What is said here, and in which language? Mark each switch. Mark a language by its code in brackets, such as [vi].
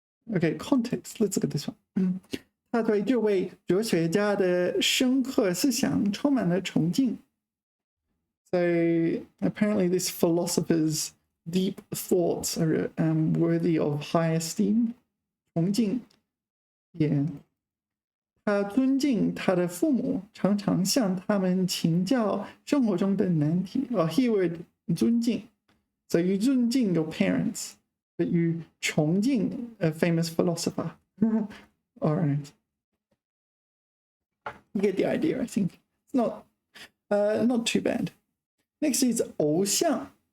[en] Okay, context. Let's look at this one. [zh] 他对这位哲学家的深刻思想充满了崇敬。 [en] So apparently this philosopher's deep thoughts are worthy of high esteem. [zh] 崇敬 Yeah. 他尊敬他的父母，常常向他们请教生活中的难题。 [en] Here would 尊敬. So you 尊敬 your parents, but you 崇敬 a famous philosopher. All right. You get the idea, I think. It's not too bad. Next is 偶像.